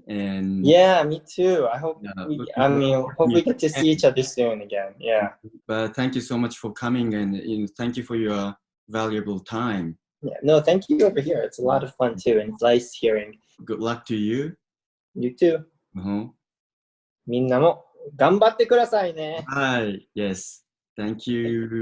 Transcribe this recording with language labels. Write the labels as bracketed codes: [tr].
[en] And yeah, me too. I hope we get to see each other soon again. Yeah. But thank you so much for coming, and thank you for your valuable time. Yeah. No, thank you over here. It's a lot of fun too, and it's nice hearing. Good luck to you. You too. [ja] みんなも頑張ってくださいね。 [en] はい。Yes. Thank you.